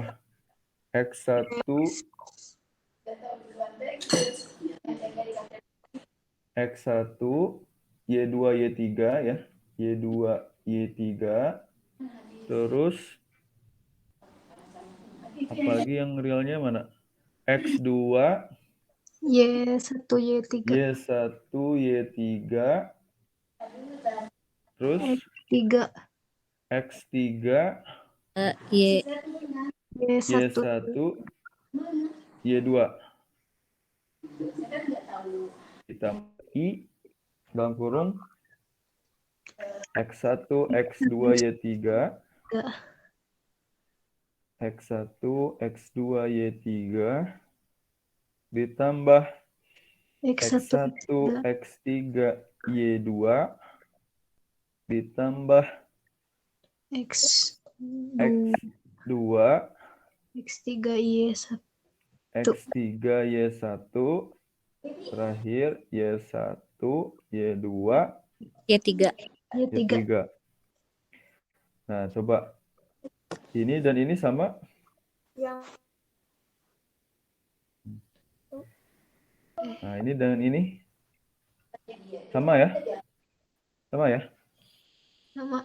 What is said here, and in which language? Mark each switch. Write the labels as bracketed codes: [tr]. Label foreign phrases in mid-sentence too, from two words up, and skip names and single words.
[id] X1, X1, Y2, Y3 ya. Y2, Y3. Terus, apalagi yang realnya mana? X2, Y1, Y3. Y1, Y3. Terus, X3, X3, Y, Y1, Y1, Y2. Ditambah I dalam kurung X1, X2, Y3. X1, X2, Y3 ditambah X1, X1, X3, Y2 ditambah X2, X2, X3, Y1. X3, Y1, terakhir Y1, Y2, Y3. Y3. Y3. Nah, coba. Ini dan ini sama? Yang Nah, ini dengan ini? Sama ya? Sama ya? Sama.